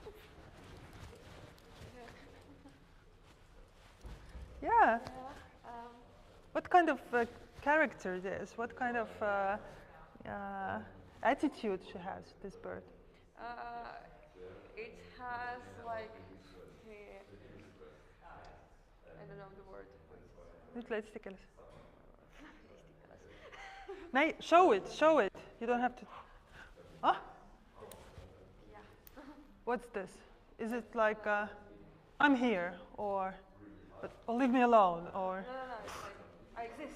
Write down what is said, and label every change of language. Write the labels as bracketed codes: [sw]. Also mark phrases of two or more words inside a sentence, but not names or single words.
[en] Yeah. What kind of character it is? What kind of attitude she has, this bird? It has like I don't know the word. [et] Ütle eesti keeles. [en] Show it. You don't have to. Ah? Yeah. What's this? Is it like I'm here, or leave me alone, or No, it's like I exist.